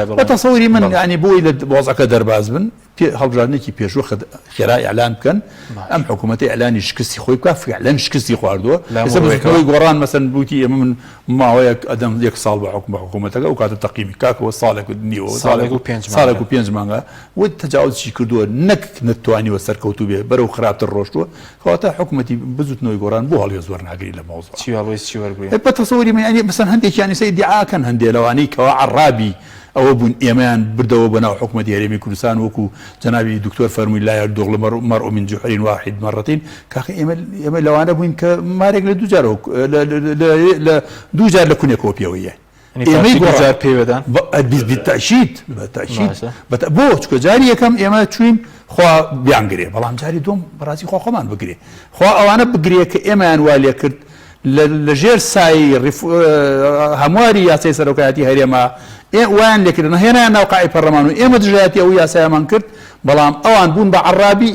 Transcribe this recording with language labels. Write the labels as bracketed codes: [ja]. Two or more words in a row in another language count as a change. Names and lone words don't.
[ckb] بە تەسەوری من ینی بۆی لە وەزەکە دەرباز بن هەڵبژاردنێکی پێشوە خێرا ئیعلان بکەن ئەم حکوومەتی ئەلانی شکستی خۆی بکە فعلەن شکستی خواردووە ئەوەی گۆڕان مەسەن بوتی ئێمە من ماوەیەک ئەدەم 1 ساڵ بە حکوومەتەکە و کاتە تەقیمی کاکەوە ساڵێک نیوە ساڵێک و 5 مانگە و تەجاوزی کردووە نەک نتوانیوە سەرکەوتوو بێ بەرەو خراپتر ڕۆشتووە کەواتە حکوومەتی بزوتنەوەی گۆڕان بۆ هەڵوێ زۆر ناگری لە مەوزوع چی وەرگری بە تەسەوری من ینی مەسەن هەندێکیانی سەی دیعاکەن هەندێک لەوانەی کەوا عەرابی ئەوە بوون ئێمەیان بردەوە بەناو حکوومەتی هەرێمی کوردستان وەکو جەنابی دکتۆر فەرمووی [ar] لا يردغ المرء من جحر واحد مرتين [ckb] کاکە ئێمە لەوانە بووین کە مارێک لە دوو جار لە کونێکەوە پێوەیە ئێمەی گۆڕار پێوەدان بالتأشید بۆ چکە جاری یەکەم ئێمە چوین خوا بیانگرێ، بەڵام جاری دوم بەڕاستی خوا خۆمان بگرێ، خوا ئەوانە بگرێ کە ئێمەیان والێ کرد لە ژێر سای هەمواری یاسای سەرۆکایەتی هەرێما وایان لێکردن هێنایان ناو قاعی پەرلەمان و ئێمە دژایەتی ئەو یاسایەمان کرد، بەڵام ئەوان بوون بە عەرابی.